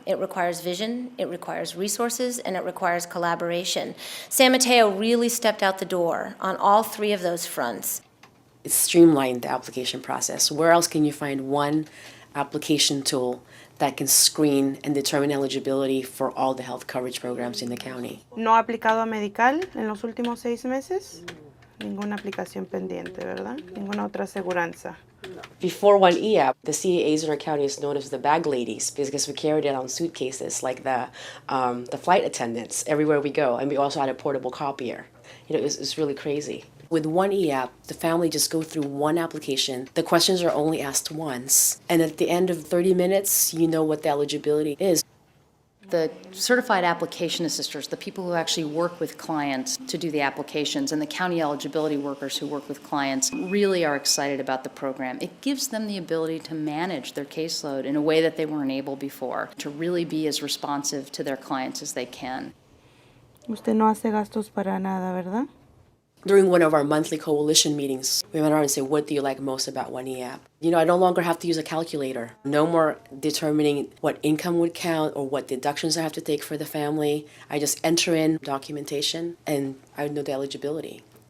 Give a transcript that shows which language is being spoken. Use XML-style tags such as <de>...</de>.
<en>It requires vision, it requires resources, and it requires collaboration. San Mateo really stepped out the door on all 3 of those fronts. It's streamlined the application process. Where else can you find one application tool that can screen and determine eligibility for all the health coverage programs in the county?</en> <es>¿No ha aplicado a Medi-Cal en los últimos 6 meses? Ninguna aplicación pendiente, ¿verdad? Ninguna otra aseguranza.</es> <en>Before OneEApp, the CAAs in our county is known as the bag ladies because we carried it on suitcases like the flight attendants everywhere we go, and we also had a portable copier. It was really crazy. With OneEApp, the family just go through one application. The questions are only asked once, and at the end of 30 minutes, you know what the eligibility is. The certified application assisters, the people who actually work with clients to do the applications, and the county eligibility workers who work with clients really are excited about the program. It gives them the ability to manage their caseload in a way that they weren't able before, to really be as responsive to their clients as they can.</en> <es>Usted no hace gastos para nada, ¿verdad?</es> <en>During one of our monthly coalition meetings, we went around and said, what do you like most about One app? I no longer have to use a calculator. No more determining what income would count or what deductions I have to take for the family. I just enter in documentation and I know the eligibility.</en>